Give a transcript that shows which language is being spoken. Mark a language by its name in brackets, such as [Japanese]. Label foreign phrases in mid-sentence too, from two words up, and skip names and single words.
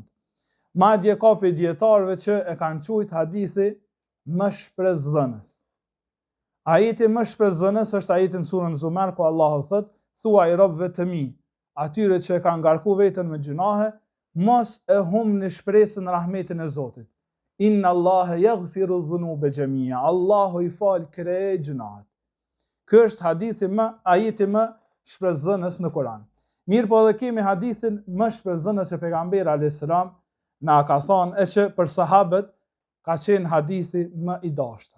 [Albanian] Madje ka pe dietarëve që e kanë quajtur hadithi më shpresdhënës. Ajeti më shpresdhënës është ajeti në surën Zumar ku Allahu thot: "Thuaj robëve të mi, atyre që e kanë ngarku veten me gjunahe, mos e humni shpresën në rahmetin e Zotit. [Arabic] إن الله يغفر الذنوب جميعا." [Albanian] Allahu i fal krejt gjunahet. Ky është ajeti më shpresdhënës në Kur'an. Mirë po edhe kemi hadithin më shpresdhënës që pejgamberi [Arabic] عليه السلام [Albanian] na ka thonë e që për sahabët ka qenë hadithi më i dashtëm.